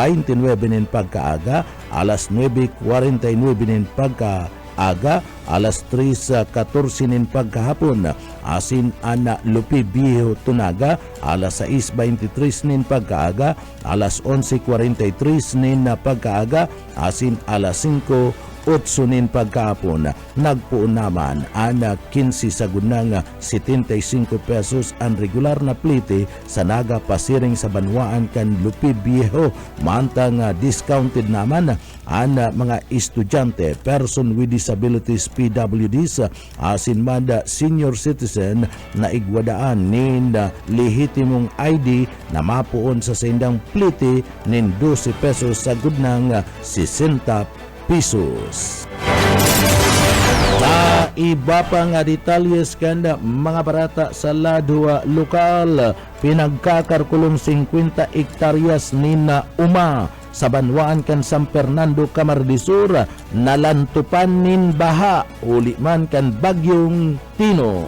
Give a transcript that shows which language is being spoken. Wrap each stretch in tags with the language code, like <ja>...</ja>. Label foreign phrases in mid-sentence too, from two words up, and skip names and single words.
<bik>nin pagkaaga, alas 9:49 nin pagkaaga, alas 3:14 nin pagkahapon asin ana Lupi Viejo Tunaga, alas 6:23 nin pagkaaga, alas 11:43 nin pagkaaga asin alas 5:08 nin pagkahapon. Nagpuon naman ana 15 sa gunang 75 pesos ang regular na plite sa Naga Pasiring sa Banwaan kan Lupi Viejo, mantang discounted naman ang mga estudyante,</bik> <en>person with disabilities PWDs</en> <bik>asin man</bik> <en>senior citizen</en> <bik>na igwadaan nin lehitimong ID na mapuon sa sindang plite nin 12 pesos sa gunang 60 pesos. Sa iba pang detalyes kanda mga barata sa lado lokal, pinagkakarkulong 50 hektaryas ni na uma sa Banwaan kan San Fernando, Camarines Sur, nalantupan nin baha uli man kan bagyong Tino.</bik>